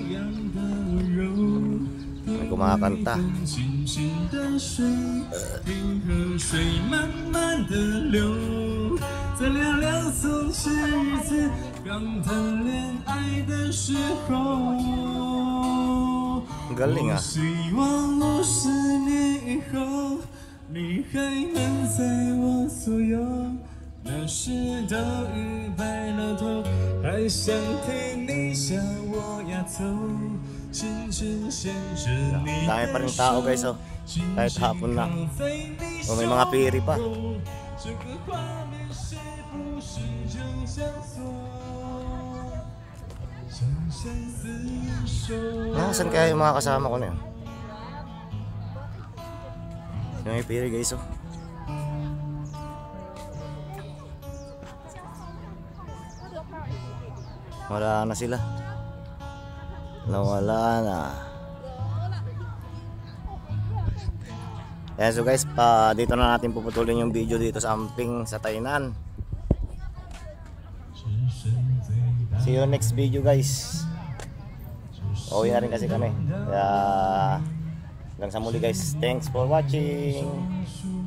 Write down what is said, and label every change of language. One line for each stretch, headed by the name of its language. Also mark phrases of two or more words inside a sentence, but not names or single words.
Filipino: May kumakanta. Ang galing ah.
Chinese: 你还能在我左右，那时都已白了头，还想替你笑我丫头，轻轻牵着你
Filipino: Dami pa rin tao guys oh. Kahit hapon na. O may mga piri pa.
Chinese: 这个画面是不是就像锁，相相厮守。
Filipino: Saan kaya yung mga kasama ko na yun? Yung may piri guys oh. Wala na sila. Nawala na. Ayan
English: so guys,
Filipino: dito na natin puputulin yung video dito sa Amping sa Tainan.
English: See you next video guys.
Filipino: Uwi na rin kasi kami. Kaya hanggang sa muli guys.
English: Thanks for watching.